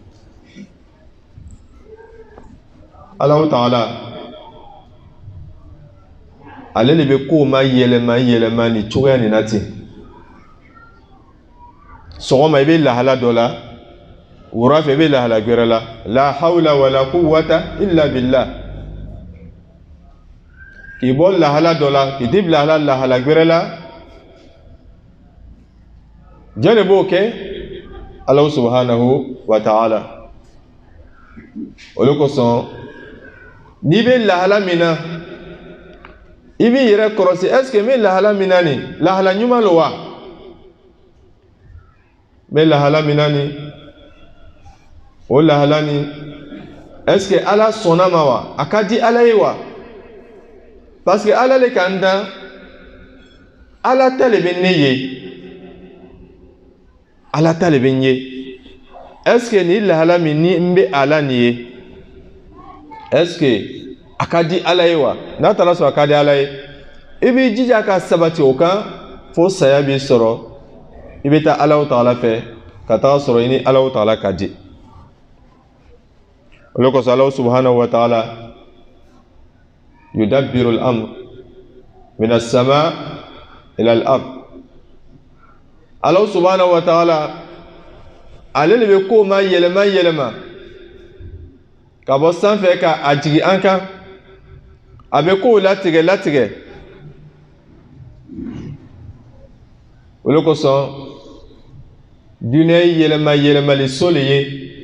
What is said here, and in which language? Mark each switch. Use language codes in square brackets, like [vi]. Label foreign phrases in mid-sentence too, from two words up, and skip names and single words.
[bm] Alahu Taala ale de bɛ kow ma yɛlɛma ni cogoya nin na ten. Sɔgɔma i bɛ lahala dɔ la wura fɛ i bɛ lahala gɛrɛ la [ar] لا حول ولا قوة إلا بالله. [bm] K'i bɔ lahala dɔ la k'i di bila lahala gɛrɛ la jɔn de b'o kɛ? [ar] الله سبحانه وتعالى. [bm] Olu kosɔn n'i bɛ lahala min na i b'i yɛrɛ kɔlɔsi [fr] est-ce que [bm] n bɛ lahala min na nin lahala ɲuman don wa? N bɛ lahala min na nin o lahala nin [fr] est-ce que [bm] Ala sɔnna ma wa? A ka di Ala ye wa? [fr] Parce que [bm] Ala le kan dan Ala ta le bɛ ne ye. Ala ta le bɛ n ye. [fr] Est-ce que [bm] ni lahala min ni n bɛ a la nin ye [fr] est-ce que [bm] a ka di Ala ye wa? N'a taara sɔrɔ a ka di Ala ye i b'i jija ka sabati o kan fo saya b'i sɔrɔ i bɛ taa Alahu Taala fɛ ka taga sɔrɔ i ni Alahu Taala ka di. O de kosɔn [ar] الله سبحانه وتعالى يدبر الأمر من السماء إلى الأرض. الله سبحانه وتعالى [bm] ale de bɛ kow ma yɛlɛma ka bɔ sanfɛ ka a jigi an kan. A bɛ kow latigɛ. O de kosɔn duniya ye yɛlɛmali so le ye.